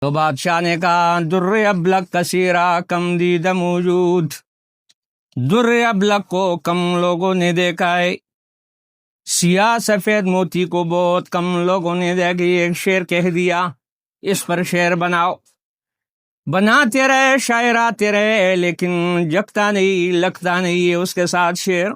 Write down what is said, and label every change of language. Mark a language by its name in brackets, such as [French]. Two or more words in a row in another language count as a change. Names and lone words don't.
[Urdu] تو بادشاہ نے کہا [Persian] در ابلق کثیرہ کم دید موجود، [Urdu] در ابلق کو کم لوگوں نے دیکھا ہے، سیاہ سفید موتی کو بہت کم لوگوں نے دیکھا۔ ایک شعر کہہ دیا، اس پر شعر بناؤ، بناتے رہے شاعر آتے رہے، لیکن جگتا نہیں لگتا نہیں ہے اس کے ساتھ شعر۔